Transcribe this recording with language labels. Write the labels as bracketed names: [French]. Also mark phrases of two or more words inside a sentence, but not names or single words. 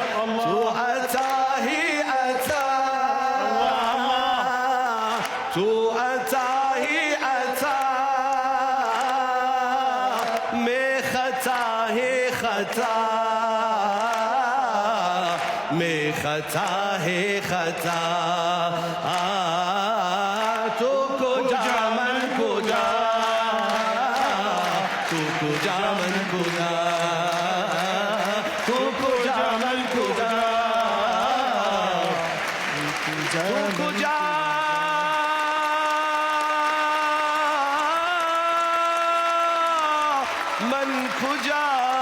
[Urdu] تو عطا ہی عطا، تو عطا ہی عطا. میں خطا ہے خطا، میں خطا ہے خطا. [Persian] تو کجا من کجا، تو کجا من کجا، تو کجا من کجا، تو کجا من کجا.